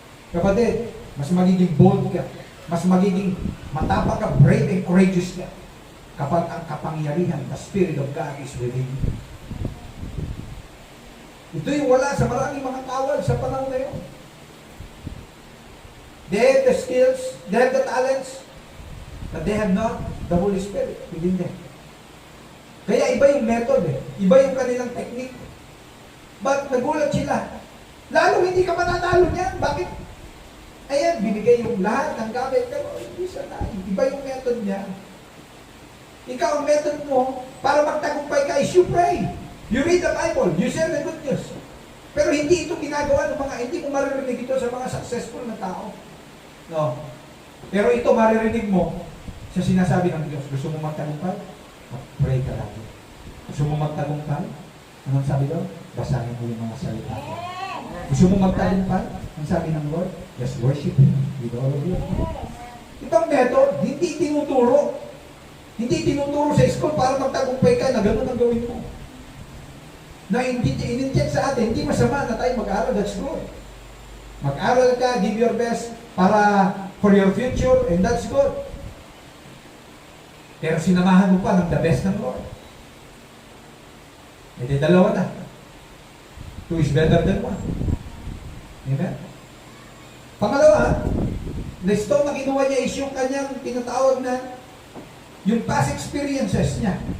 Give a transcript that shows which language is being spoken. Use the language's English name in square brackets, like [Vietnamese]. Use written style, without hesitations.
[Filipino] Kapatid, mas magiging bold ka, mas magiging matapang ka, [English] brave and courageous [Filipino] ka, kapag ang kapangyarihan, [English] the Spirit of God is within you. [Filipino] Ito yung wala sa maraming mga kawal sa panahon na yun. [English] They have the skills, they have the talents, but they have not the Holy Spirit within them. [Filipino] Kaya iba yung method iba yung kanilang technique. But nagulat sila. Lalo hindi ka matatalo niyan. Bakit? Ayan, binigay yung lahat ng gamit. Pero hindi sana. Iba yung method niya. Ikaw, ang method mo, para magtagumpay ka [English] is you pray. You read the Bible. You share the good news. [Filipino] Pero hindi ito ginagawa ng mga, hindi mo maririnig ito sa mga successful na tao. No. Pero ito maririnig mo sa sinasabi ng Diyos. Gusto mo magtagumpay? Pray ka lagi. Gusto mo magtagumpay? Anong sabi daw? Basahin mo yung mga salita ko. Gusto mo magtagumpay? Ang sabi ng Lord? [English] Just worship Him with all of you. [Filipino] Itong method, hindi tinuturo. Hindi tinuturo sa school para magtagumpay ka na gano'n ang gawin mo. Na in-inject sa atin, hindi masama na tayo mag-aaral. [English] That's good. [Filipino] Mag-aaral ka, [English] give your best para for your future, and that's good. [Filipino] Pero sinamahan mo pa ng the best ng Lord. E di dalawa na. [English] 2 is better than 1. [Filipino] Amen? Pangalawa, the stone na kinuha niya is yung kanyang tinatawag na yung past experiences niya.